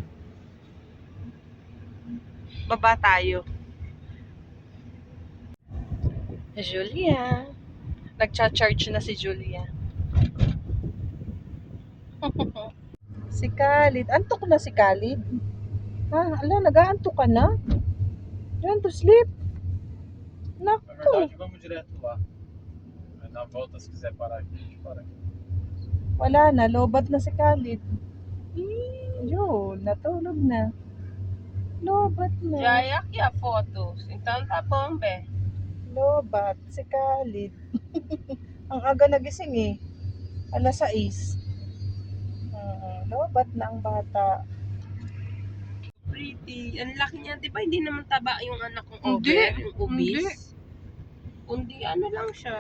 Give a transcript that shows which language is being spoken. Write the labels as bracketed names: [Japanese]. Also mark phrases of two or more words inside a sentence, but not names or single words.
[Filipino] Baba tayo. Julia. Nagcha-charge na si Julia. Si Khalid. Antok na si Khalid? Ha? Ala, nag-aantok ka na? [English] You want to sleep? [Filipino] Na Naku. [Portuguese] verdade, vamos direto lá. Aí na volta, se quiser parar aqui, a gente para aqui. [Filipino] Wala na. Lobat na si Khalid. Yun. Natulog na. Lobat na. Jaya kya photos. [Portuguese] Então tá bom, be. [Filipino] Lobat. Si Khalid. Ang aga nagising eh. Alas 6. Lobat na ang bata. Pretty. Ang laki niya, di ba? Hindi naman taba yung anak kong Hindi. over, yung Hindi. obese. Kundi ano lang siya.